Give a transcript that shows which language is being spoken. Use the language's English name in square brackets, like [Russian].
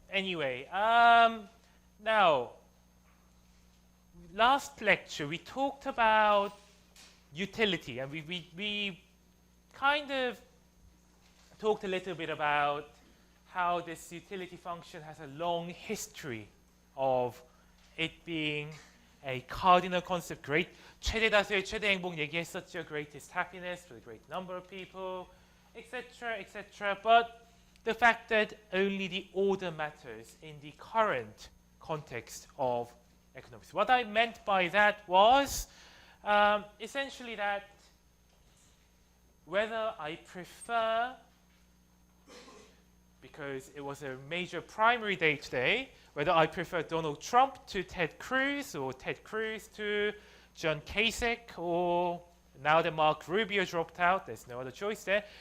[English] Anyway, now, last lecture we talked about utility, and we kind of talked a little bit about how this utility function has a long history of it being a cardinal concept. [Korean] Great, 최대 다수의 최대 행복 얘기했었죠. [English] Greatest happiness for the great number of people, etc., etc. But the fact that only the order matters in the current context of economics. What I meant by that was essentially that whether I prefer, because it was a major primary day today, whether I prefer Donald Trump to Ted Cruz or Ted Cruz to John Kasich, or now that Mark Rubio dropped out, there's no other choice there.